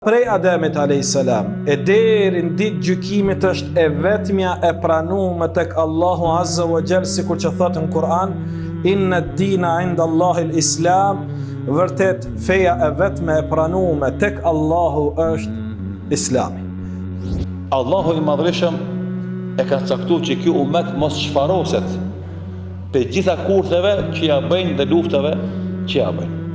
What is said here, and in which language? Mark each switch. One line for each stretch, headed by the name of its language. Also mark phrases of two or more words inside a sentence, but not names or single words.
Albanian: Prej Ademit a.s. e deri në ditë gjykimit është e vetmja e pranuar tek Allahu
Arabic: عز وجل,
Albanian: sikur që thotë në Kur'an,
Arabic: إن الدين عند الله الإسلام,
Albanian: vërtet feja e vetme e pranuar tek Allahu është Islami. Allahu i Madhreshëm e ka caktuar që ky ummet mos çfaroset pe gjitha kurtheve që ja bëjnë dhe luftave që ja bëjnë.